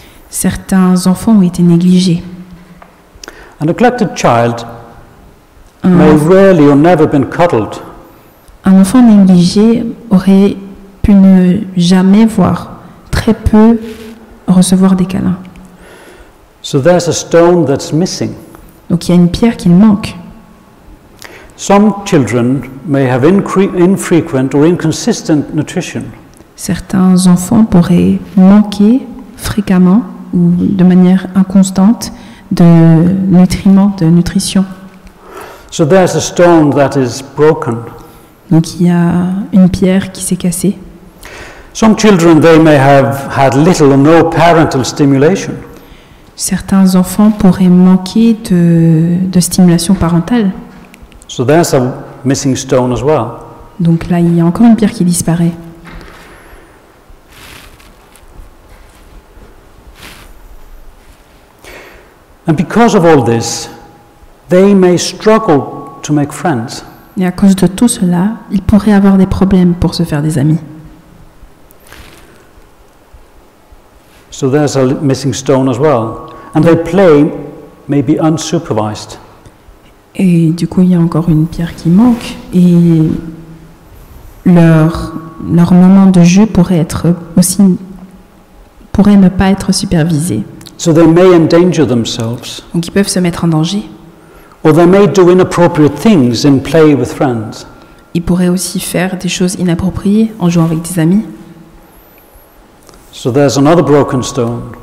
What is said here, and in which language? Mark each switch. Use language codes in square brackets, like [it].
[fr] Certains enfants ont été négligés. [en] A neglected child may rarely or never been cuddled. [fr] Un enfant négligé aurait pu ne jamais voir, très peu recevoir des câlins. [en] So there's a stone that's missing. [fr] Donc il y a une pierre qui manque. [en] Some children may have infrequent or inconsistent nutrition. [fr] Certains enfants pourraient manquer fréquemment ou de manière inconstante de nutriments, de nutrition. [en] So there's a stone that is broken. [fr] Donc il y a une pierre qui s'est cassée. [en] Some children, they may have had little or no parental stimulation. [fr] Certains enfants pourraient manquer de stimulation parentale. [en] So there's a missing stone as well. [fr] Donc là, il y a encore une pierre qui disparaît. [en] And because of all this, they may struggle to make friends. [fr] Et à cause de tout cela, ils pourraient avoir des problèmes pour se faire des amis. [en] So there's a missing stone as well. And they play maybe unsupervised. [fr] Et du coup, il y a encore une pierre qui manque. Et leur moment de jeu pourrait être aussi pourraient ne pas être supervisés. [en] So they may endanger themselves, [fr] Donc ils peuvent se mettre en danger. [en] or they may do inappropriate things in play with friends. [fr] Ils pourraient aussi faire des choses inappropriées en jouant avec des amis. [en] So there's another broken stone.